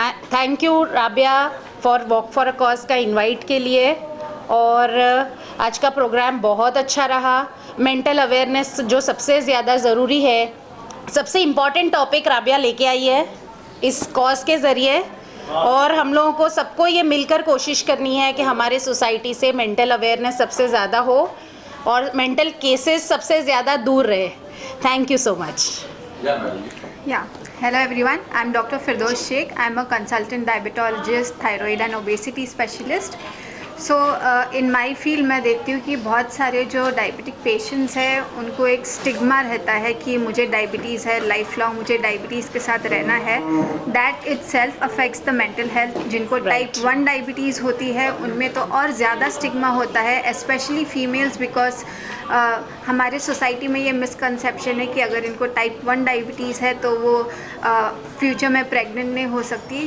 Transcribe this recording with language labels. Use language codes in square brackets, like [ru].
[en] Thank you Rabia for Walk for a Cause [hi] का invite के लिए। और आज का प्रोग्राम बहुत अच्छा रहा। मेंटल अवेयरनेस जो सबसे ज़्यादा ज़रूरी है, सबसे इम्पॉर्टेंट टॉपिक राबिया लेके आई है इस कॉज के ज़रिए। और हम लोगों को सबको ये मिलकर कोशिश करनी है कि हमारे सोसाइटी से मेंटल अवेयरनेस सबसे ज़्यादा हो और मेंटल केसेस सबसे ज़्यादा दूर रहे। [en] Thank you so much. Yeah. Hello everyone. I'm Dr. Firdaus Sheikh. I'm a consultant diabetologist, thyroid and obesity specialist. So in my field [hi] मैं देखती हूँ कि बहुत सारे जो डायबिटिक पेशेंट्स हैं उनको एक स्टिग्मा रहता है कि मुझे डायबिटीज़ है, लाइफ लॉन्ग मुझे डायबिटीज़ के साथ रहना है। [en] That itself affects the mental health. [hi] जिनको टाइप 1 डायबिटीज़ होती है उनमें तो और ज़्यादा स्टिग्मा होता है, स्पेशली फीमेल्स, बिकॉज हमारे सोसाइटी में ये मिसकंसेप्शन है कि अगर इनको टाइप 1 डायबिटीज़ है तो वो फ्यूचर में प्रेग्नेंट नहीं हो सकती।